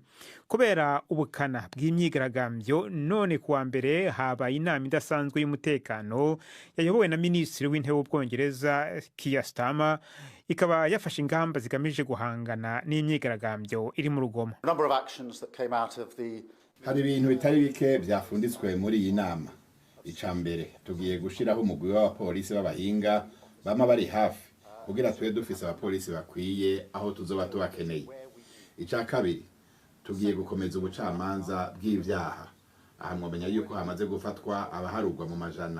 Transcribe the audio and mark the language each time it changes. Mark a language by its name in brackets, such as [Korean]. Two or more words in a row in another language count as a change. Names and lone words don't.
[Kinyarwanda] Kubera ubukana bw'imyigaragambyo, none kuwa mbere habaye inama idasanzwe y'umutekano yayobowe na Minisitiri w'Intebe w'Ubwongereza Keir Starmer, ikaba yafashe ingamba zigamije guhangana n'imyigaragambyo iri mu rugomo. Hari ibintu bitari bike byafunditswe muri iyi nama. [Rundi] Icambere tugiye gushiraho umugwi w'abapolisi b'abahinga bama bari hafi kugira tube dufise abapolisi bakwiye aho tuzoba tubakeneye. Ica kabiri tugiye gukomeza ubucamanza bw'ivyaha. Aha mwomenya yuko hamaze gufatwa abaharugwa mu majana.